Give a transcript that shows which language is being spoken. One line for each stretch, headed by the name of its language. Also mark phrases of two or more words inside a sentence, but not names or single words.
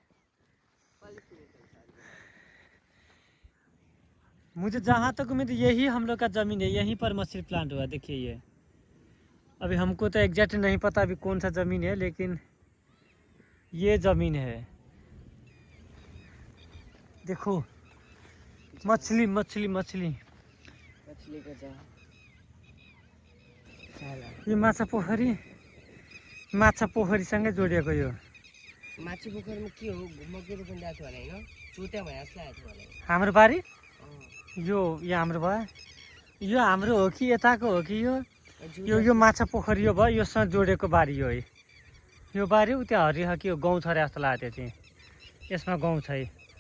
Hindi: मुझे जहाँ तक उम्मीद यही हम लोग का ज़मीन है यहीं पर मछली प्लांट हुआ देखिए ये अभी हमको तो एग्जैक्ट नहीं पता अभी कौन सा ज़मीन है लेकिन ये ज़मीन है देखो मछली मछली मछली मछली का
Nepali: यो माछा पोखरीसँगै जोडिएको यो माछी पोखरीमा के हो घुम्मकेर पनि आएको होला हैन चुत्या भए जस्तो आएको होला हाम्रो बारी यो हाम्रो भयो यो हाम्रो हो कि यताको हो कि यो माछा पोखरी यो भयो योसँग जोडेको बारी हो है यो बारी उ त्यहाँ हरियो कि यो गाउँ छ रे जस्तो लाग्यो त्यो चाहिँ यसमा गाउँ छ है